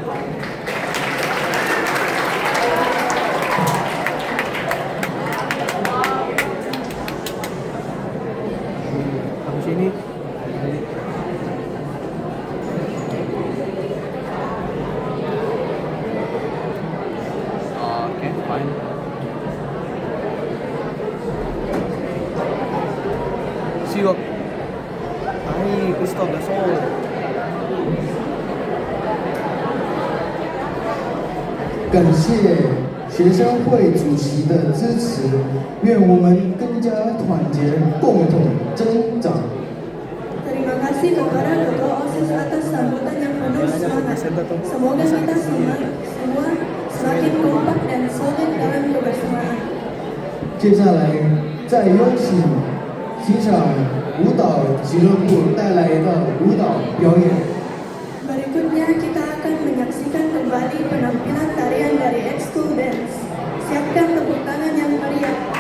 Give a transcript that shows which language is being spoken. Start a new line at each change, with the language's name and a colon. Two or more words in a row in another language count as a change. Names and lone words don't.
Indonesian: Habis ini oke, fine. Siwak. Ay, gusto, gusto.
Chinese: 感谢学生会主席的支持，愿我们更加团结，共同增长。
Indonesian: Terima kasih kepada Ketua OSIS atas sambutan yang penuh semangat. Semoga kita semua semakin kompak dan solid dalam kebersamaan.
Chinese: 接下来，再有请欣赏舞蹈俱乐部带来的舞蹈表演。
Indonesian: Berikutnya kita akan menyaksikan kembali penampilan tarian dari Ekskul Dance. Siapkan tepuk tangan yang meriah.